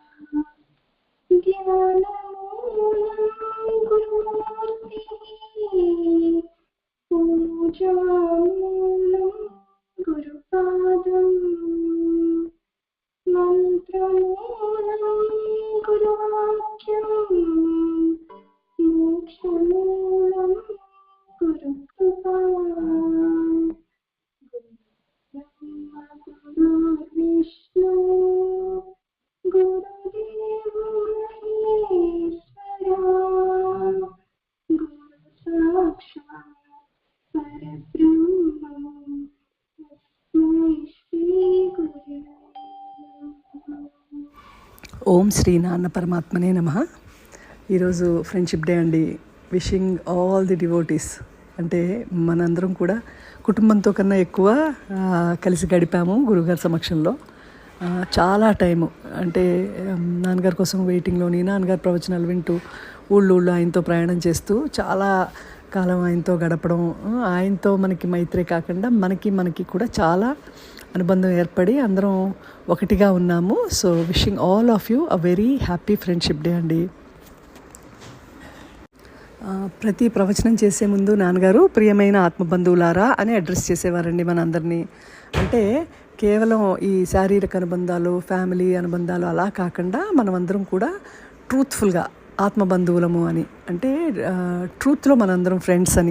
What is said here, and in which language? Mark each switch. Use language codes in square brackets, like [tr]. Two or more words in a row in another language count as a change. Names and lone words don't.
[sa] ज्ञानमूलं गुरुमूर्तिः पूजामूलं गुरुपादम् मंत्रमूलं गुरुवाक्यं मोक्षमूलं गुरुकृपा गुरुब्रह्मा गुरुर्विष्णु गुरुदेव महेश्वरा गुरु साक्षात् परब्रह्मं तस्मै श्री गुरवे। [te] ఓం శ్రీ నాన్న పరమాత్మనే నమః. ఈరోజు [en] friendship day [te] అండి. [en] wishing all the devotees. [te] అంటే మనందరం కూడా కుటుంబంతో కన్నా ఎక్కువ కలిసి గడిపాము గురుగారి సమక్షంలో. చాలా టైము అంటే నాన్నగారి కోసం వెయిటింగ్లోని నాన్నగారి ప్రవచనాలు వింటూ ఊళ్ళో ఆయనతో ప్రయాణం చేస్తూ చాలా కాలం ఆయనతో గడపడం, ఆయనతో మనకి మైత్రే కాకుండా మనకి కూడా చాలా అనుబంధం ఏర్పడి అందరం ఒకటిగా ఉన్నాము. [en] so wishing all of you a very happy friendship day అండి. [te] ప్రతి ప్రవచనం చేసే ముందు నాన్నగారు ప్రియమైన ఆత్మబంధువులారా అని అడ్రస్ చేసేవారండి మనందరినీ. అంటే కేవలం ఈ శారీరక అనుబంధాలు, ఫ్యామిలీ అనుబంధాలు అలా కాకుండా మనమందరం కూడా ట్రూత్ఫుల్గా ఆత్మబంధువులము అని, అంటే ట్రూత్లో మనందరం ఫ్రెండ్స్ అని.